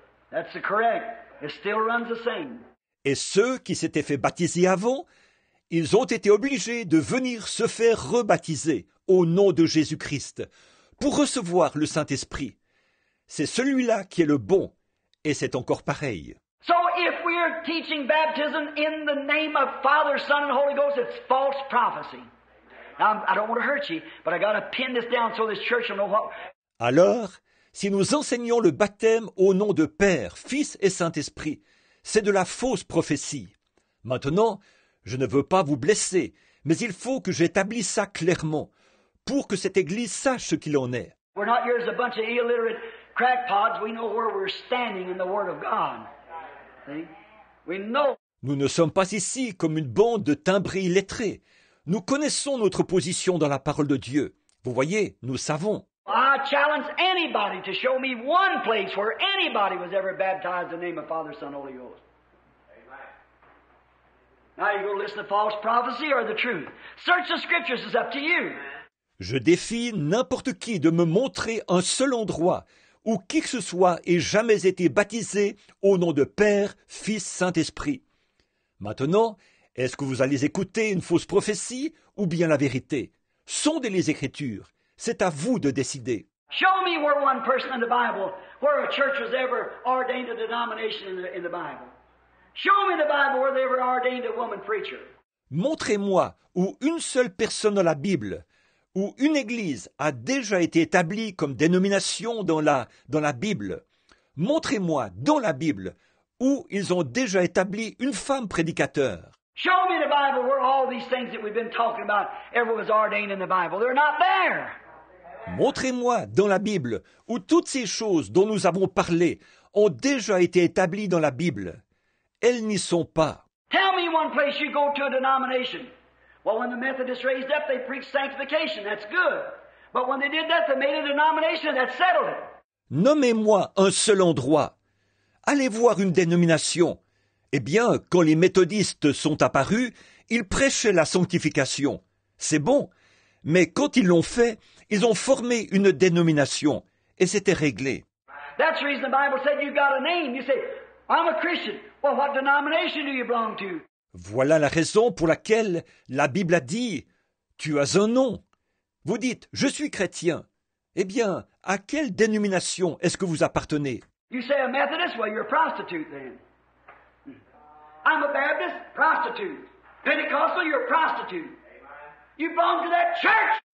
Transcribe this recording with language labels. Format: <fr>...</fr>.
<en>That's correct. It still runs the same.</en> <fr>Et ceux qui s'étaient fait baptiser avant, ils ont été obligés de venir se faire rebaptiser au nom de Jésus-Christ pour recevoir le Saint-Esprit. C'est celui-là qui est le bon, et c'est encore pareil.</fr> <en>So if we are teaching baptism in the name of Father, Son, and Holy Ghost, it's false prophecy. Now, I don't want to hurt you, but I got to pin this down so this church will know what...</en> <fr>Alors, si nous enseignons le baptême au nom de Père, Fils et Saint-Esprit, c'est de la fausse prophétie. Maintenant, je ne veux pas vous blesser, mais il faut que j'établisse ça clairement, pour que cette Église sache ce qu'il en est.</fr> <en>We're not here as a bunch of illiterate crackpots. We know where we're standing in the Word of God. See? We know.</en> <fr>Nous ne sommes pas ici comme une bande de timbrés illettrés. Nous connaissons notre position dans la parole de Dieu. Vous voyez, nous savons.</fr> <en>I challenge anybody to show me one place where anybody was ever baptized in the name of Father, Son, Holy Ghost. Now you go listen to false prophecy or the truth. Search the scriptures, it's up to you.</en> <fr>Je défie n'importe qui de me montrer un seul endroit où qui que ce soit ait jamais été baptisé au nom de Père, Fils, Saint-Esprit. Maintenant, est-ce que vous allez écouter une fausse prophétie ou bien la vérité? Sondez les Écritures. C'est à vous de décider.</fr> <en>Show me where one person in the Bible, where a church was ever ordained a denomination in the Bible. Show me the Bible where they ever ordained a woman preacher.</en> <fr>Montrez-moi où une seule personne dans la Bible, où une église a déjà été établie comme dénomination dans la Bible. Montrez-moi dans la Bible où ils ont déjà établi une femme prédicateur.</fr> <en>Show me the Bible where all these things that we've been talking about ever was ordained in the Bible. They're not there.</en> <fr>Montrez-moi dans la Bible où toutes ces choses dont nous avons parlé ont déjà été établies dans la Bible. Elles n'y sont pas.</fr> <en>Tell me one place you go to a denomination. Well, when the Methodists raised up, they preached sanctification. That's good. But when they did that, they made a denomination that settled it.</en> <fr>Nommez-moi un seul endroit. Allez voir une dénomination. Eh bien, quand les méthodistes sont apparus, ils prêchaient la sanctification. C'est bon. Mais quand ils l'ont fait, ils ont formé une dénomination. Et c'était réglé.</fr> <en>That's the reason the Bible said you got a name. You say, I'm a Christian. Well, what denomination do you belong to?</en> <fr>Voilà la raison pour laquelle la Bible a dit « Tu as un nom ». Vous dites « Je suis chrétien ». Eh bien, à quelle dénomination est-ce que vous appartenez?</fr> <en>You say a Methodist? Well, you're a prostitute then. I'm a Baptist? Prostitute. Pentecostal? You're a prostitute. You belong to that church.</en>